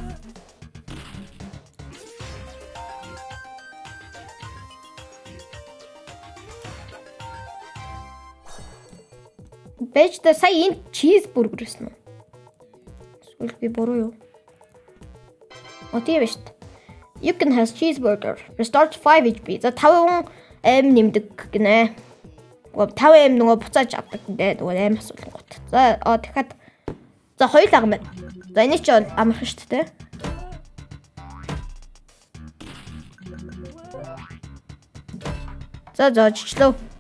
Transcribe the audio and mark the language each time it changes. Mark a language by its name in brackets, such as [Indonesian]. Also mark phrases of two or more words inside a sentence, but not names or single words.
[Mongolian] Бэжтэй сая энэ чизбургер гэсэн үү? Эсвэл би буруу юу? Тийм шүү дээ. [English] You can have cheeseburger. Restores 5 HP. [Mongolian] За 5 aim нэмдэг гинэ. 5 aim нөгөө буцааж авдаг гэдэг нөгөө aim асуулгууд. За дахиад за хоёул ага байна. За энэ ч бол амархан шүү дээ. За оччлоо.